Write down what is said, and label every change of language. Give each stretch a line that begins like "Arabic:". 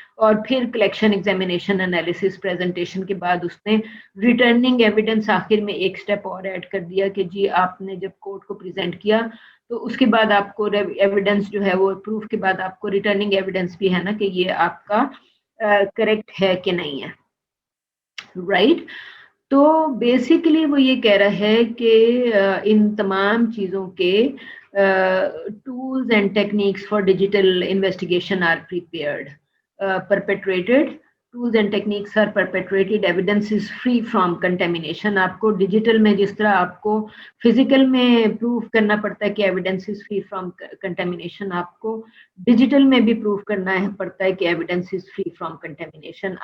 Hindi: और फिर collection, examination, analysis, presentation के बाद उसने रिटर्निंग एविडेंस आखिर में एक स्टेप और ऐड कर दिया कि जी आपने जब कोर्ट को प्रेजेंट किया तो उसके बाद आपको एविडेंस जो है वो प्रूफ के बाद आपको रिटर्निंग एविडेंस भी है ना कि ये आपका करेक्ट है कि नहीं है, राइट। तो बेसिकली वो ये कह रहा है कि इन तमाम चीज़ों के
English: tools and techniques for digital investigation are prepared, perpetrated, tools and techniques are perpetrated, evidence is free from contamination।
Hindi: आपको डिजिटल में जिस तरह आपको फिजिकल में प्रूफ करना पड़ता है कि
English: evidence is free from contamination,
Hindi: आपको डिजिटल में भी प्रूफ करना है पड़ता है कि evidence is free from contamination.